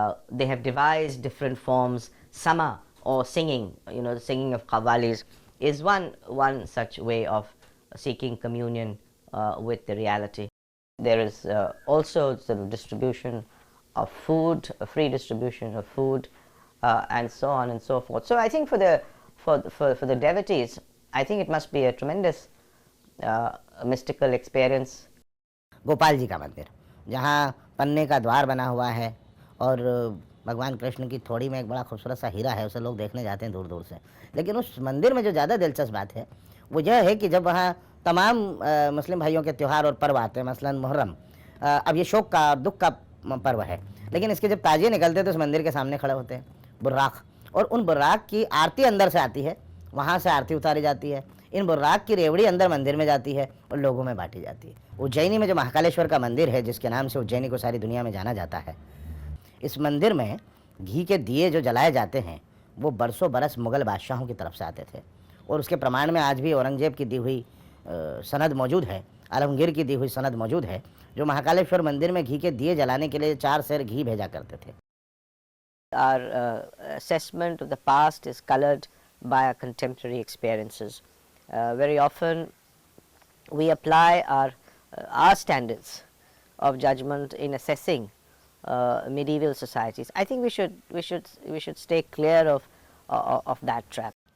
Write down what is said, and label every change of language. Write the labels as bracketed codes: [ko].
[en] They have devised different forms. Sama, or singing, the singing of qawwalis, is one such way of seeking communion with the reality. There is also sort of distribution of food, a free distribution of food, and so on and so forth. So I think for the devotees, I think it must be a tremendous mystical experience. [hi] Gopal ji का मंदिर, जहाँ पन्ने का द्वार बना हुआ है और भगवान कृष्ण की थोड़ी में एक बड़ा खूबसूरत सा हीरा है, उसे लोग देखने जाते हैं दूर दूर से। लेकिन उस मंदिर में जो ज़्यादा दिलचस्प बात है वो यह है कि जब वहाँ तमाम मुस्लिम भाइयों के त्यौहार और पर्व आते हैं, मसलन मुहर्रम, अब ये शोक का दुख का पर्व है, लेकिन इसके जब ताजिए निकलते हैं तो उस मंदिर के सामने खड़े होते हैं बुर्राक, और उन बुर्राक की आरती अंदर से आती है, वहाँ से आरती उतारी जाती है, इन बुर्राक की रेवड़ी अंदर मंदिर में जाती है और लोगों में बांटी जाती है। उज्जैनी में जो महाकालेश्वर का मंदिर है, जिसके नाम से उज्जैनी को सारी दुनिया में जाना जाता है, इस मंदिर में घी के दिए जो जलाए जाते हैं वो बरसों बरस मुग़ल बादशाहों की तरफ से आते थे, और उसके प्रमाण में आज भी औरंगजेब की दी हुई सनद मौजूद है, आलमगीर की दी हुई सनद मौजूद है, जो महाकालेश्वर मंदिर में घी के दिए जलाने के लिए 4 सेर घी भेजा करते थे। [en] Our assessment of the past is colored by our contemporary experiences. Very often we apply our standards of judgment in assessing medieval societies. I think we should stay clear of that trap.